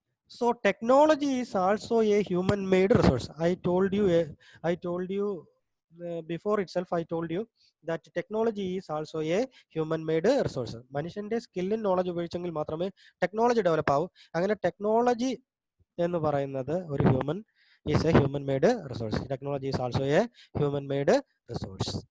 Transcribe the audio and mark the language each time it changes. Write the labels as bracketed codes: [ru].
[en] So technology is also a human-made resource. I told you before itself. I told you that technology is also a human-made resource. [ml] മനുഷ്യന്റെ സ്കില്ലും knowledge ഉപയോഗിച്ചെങ്കിൽ മാത്രമേ technology develop ആവൂ. അങ്ങനെ technology എന്ന് പറയുന്നത് ഒരു [en] is a human-made resource. Technology is also a human-made resource.